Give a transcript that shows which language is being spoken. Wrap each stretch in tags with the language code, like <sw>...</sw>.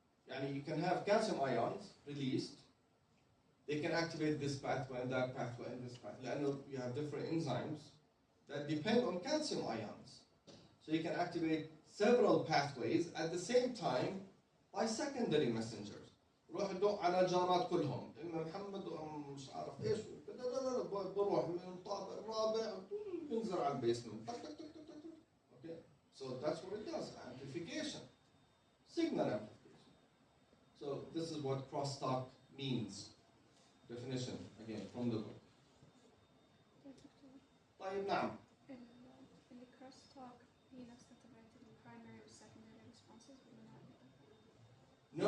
<en>Yani you can have calcium ions released. They can activate this pathway and that pathway and this pathway. And you have different enzymes that depend on calcium ions. So you can activate several pathways at the same time by secondary messengers.</en> <ar>روح دق على جارات كلهم إما محمد وأم مش عارف إيش لا بروح من الطابق الرابع بنزل على البيسمنت.</ar> <en>Okay, so that's what it does. Amplification, signal amplification. So this is what crosstalk means. Definition again from the book.</en> <ar>طيب نعم.</ar> <en>In the crosstalk,</en> <ar>هي نفسها تبعت</ar> <en>primary or secondary responses</en> <ar>ولا لا؟</ar>